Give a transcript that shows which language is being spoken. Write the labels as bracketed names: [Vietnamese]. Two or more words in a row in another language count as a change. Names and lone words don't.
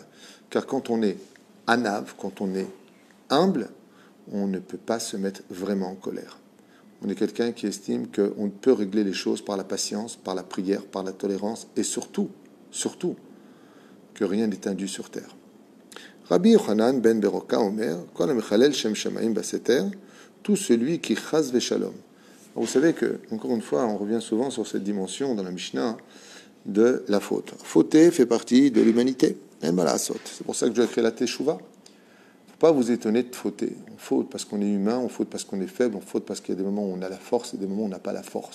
[French] Car quand on est anav, quand on est humble, on ne peut pas se mettre vraiment en colère. On est quelqu'un qui estime qu'on peut régler les choses par la patience, par la prière, par la tolérance, et surtout, que rien n'est indu sur terre. [Hebrew] רבי יוחנן בן ברוקה אומר, כל מחלל שם שמים בסתר, [French] tout celui qui [Hebrew] חס ושלום [French] Alors, vous savez que, encore une fois, on revient souvent sur cette dimension dans la Mishnah de la faute. Fauter fait partie de l'humanité. C'est pour ça que Dieu a créé la Teshuvah. Il ne faut pas vous étonner de fauter. On faute parce qu'on est humain, on faute parce qu'on est faible, on faute parce qu'il y a des moments où on a la force et des moments où on n'a pas la force.